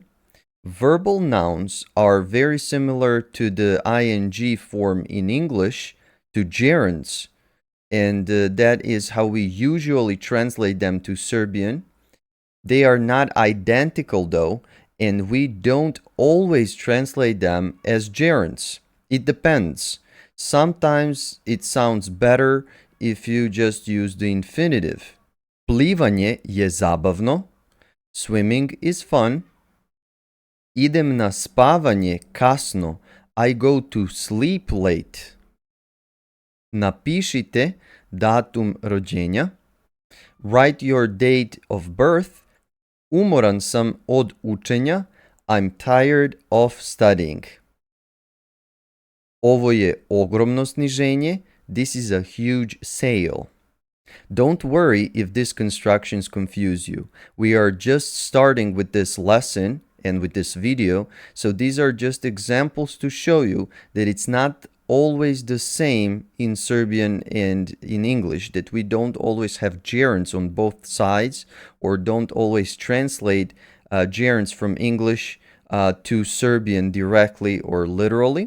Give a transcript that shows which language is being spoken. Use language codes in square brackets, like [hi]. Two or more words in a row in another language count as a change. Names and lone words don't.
[en] Verbal nouns are very similar to the ing form in English, to gerunds, and that is how we usually translate them to Serbian. They are not identical though, and we don't always translate them as gerunds. It depends. Sometimes it sounds better if you just use the infinitive. [sr] Plivanje je zabavno. [en] Swimming is fun. [sr] Idem na spavanje kasno. [en] I go to sleep late. [sr] Napišite datum rođenja. [en] Write your date of birth. [sr] Umoran sam od učenja. [en] I'm tired of studying. [sr] Ovo je ogromno sniženje. [en] This is a huge sale. Don't worry if these constructions confuse you. We are just starting with this lesson and with this video, so these are just examples to show you that it's not always the same in Serbian and in English, that we don't always have gerunds on both sides or don't always translate gerunds from English to Serbian directly or literally.